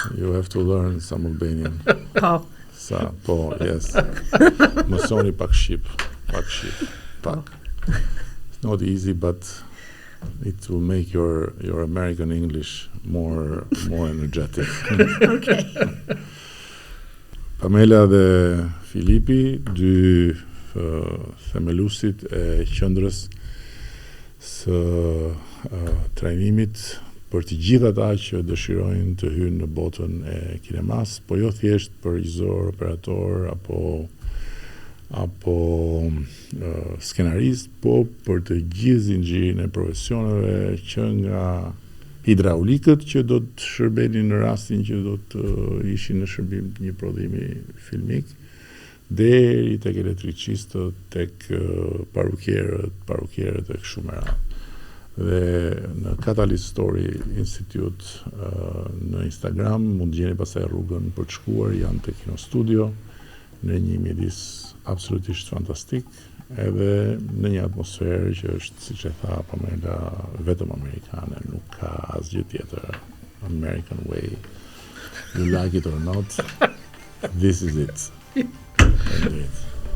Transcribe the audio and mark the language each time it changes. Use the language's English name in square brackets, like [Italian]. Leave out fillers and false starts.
[English] You have to learn some Albanian. [Albanian] Po. Sa, po, yes. Mësoni pak shqip. Pak. [English] It's not easy, but it will make your American English more energetic. Okay. [Albanian] Pamela dhe Filipi, dy themelusit e qendrës së trajnimit për të gjithë ata që dëshirojnë të hyjnë në botën e kinemas, po jo thjesht për regjisor, operator apo skenarist, po për të gjithë zinxhirin e profesioneve, që nga hidraulikët që do të shërbenin në rastin që do të ishin në shërbim të një prodhimi filmik, deri tek elektricistët, tek parukierët e kështu me radhë. Dhe në Catalyst Story Institute në Instagram mund gjeni pastaj rrugën për të shkuar, janë te Kinostudio në një mjedis absolutisht fantastik, edhe në një atmosferë që është, siç e tha Pamela, vetëm amerikane, nuk ka asgjë tjetër. [English] American way. You like it or not, this is it. And do it.